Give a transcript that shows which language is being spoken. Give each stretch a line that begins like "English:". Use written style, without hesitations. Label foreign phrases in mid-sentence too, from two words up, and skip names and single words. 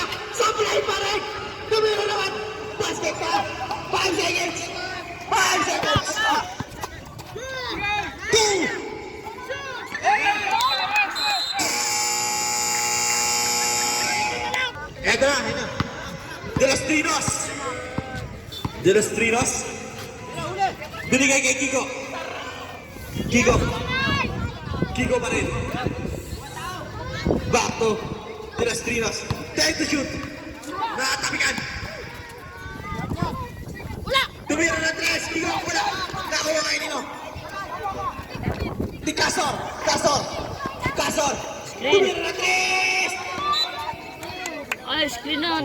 Filipino: Supply pa rin. Tumira naman. Basket ka.
English: 5 seconds. 5 seconds. 2!
Filipino: Eto na. De los Trinos. Binigay kay Kiko. Kiko pa rin.
English: Back to De los Trinos. Time to shoot.
Filipino: Nakatapikan. Tumira na 3. Kiko, wala. Nakuha kay Nino. Di Casor. Tumira na 3. Ay, screenan!